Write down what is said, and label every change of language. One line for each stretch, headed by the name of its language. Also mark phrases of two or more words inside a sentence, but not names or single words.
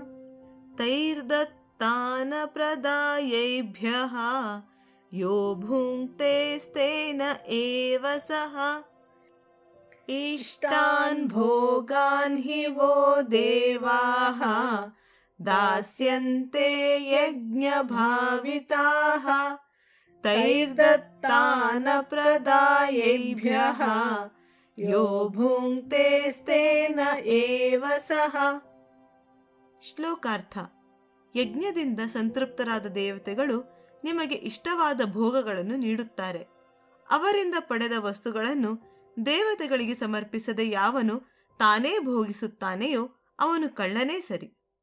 Sanskrit: तैर्दत्तानप्रदायैभ्यः यो भुङ्क्तेस्तेन एव सः इष्टान् भोगान् हि वो देवाः दास्यन्ते यज्ञभाविताः तैर्दत्तानप्रदायैभ्यः यो ಭುಂಕ್ತೇಸ್तेन एव ಸಹ.
Kannada: ಶ್ಲೋಕಾರ್ಥ. ಯಜ್ಞದಿಂದ ಸಂತೃಪ್ತರಾದ ದೇವತೆಗಳು ನಿಮಗೆ ಇಷ್ಟವಾದ ಭೋಗಗಳನ್ನು ನೀಡುತ್ತಾರೆ. ಅವರಿಂದ ಪಡೆದ ವಸ್ತುಗಳನ್ನು ದೇವತೆಗಳಿಗೆ ಸಮರ್ಪಿಸದೆ ಯಾವನು ತಾನೇ ಭೋಗಿಸುತ್ತಾನೆಯೋ ಅವನು ಕಳ್ಳನೇ ಸರಿ.